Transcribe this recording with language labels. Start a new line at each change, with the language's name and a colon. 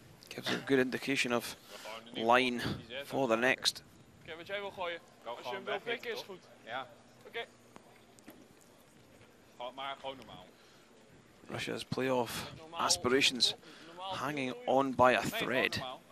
English: Gives a good indication of line for the next.
Dutch: Oké, wat jij wil gooien. Als je hem wil pikken is goed. Ja. Oké. Maar gewoon normaal.
English: Russia's playoff aspirations hanging on by a thread.